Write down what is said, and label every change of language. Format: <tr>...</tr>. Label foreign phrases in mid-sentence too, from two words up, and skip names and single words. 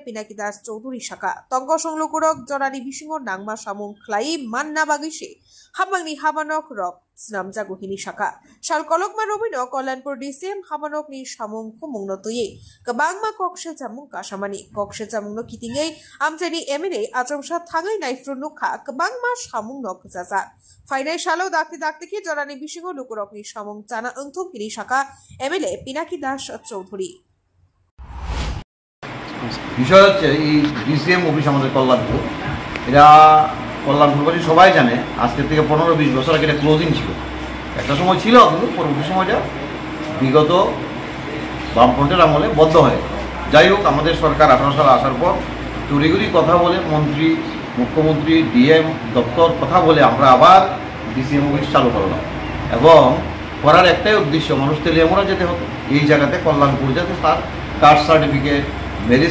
<trp>पिनाकी दास चौधुरी शाखा तंगसं लुकुरक जरानि बिसिङाव नांमा सामुं ख्लायै मानना बागैसे हापांनि हाबानक रक स्नामजागुहिनी शाखा साल कलकमा रबिनो कल्याणपुर डीसीएम हाबानकनि सामुं खुमुंनो तुयै गोबांमा कक्से जामुं कासामानि कक्से जामुंनो कितिङै आमचाइनि एमएलए आचमसा थाङै नायफ्रुनुखा गोबांमा सामुं नक जाजा फाइनाल सालो दाखते दाखते की जरानी बिसिङाव लुकुरकनि सामुं जाना ओंथुमगिरि शाखा एमएलए पिनाकी दास चौधुरी</trp> <bn>বিষয় হচ্ছে এই</bn> <en>DCM office</en> <bn>আমাদের কল্যাণপুর এটা কল্যাণপুরবাসী সবাই জানে আজকে থেকে 15-20 বছর আগে এটা ক্লোজিং ছিল একটা সময় ছিল কিন্তু পরবর্তী সময়টা বিগত বামফ্রন্টের আমলে বন্ধ হয় যাই হোক আমাদের সরকার 18 সালে আসার পর তড়িঘড়ি কথা বলে মন্ত্রী মুখ্যমন্ত্রী ডিএম দপ্তর কথা বলে আমরা আবার ডিসিএম অফিস চালু করলাম এবং করার একটাই উদ্দেশ্য মানুষ তেলিয়ামোড়া যেতে হতো এই জায়গাতে কল্যাণপুর যাতে তার</bn> <en>caste certificate marriage</en>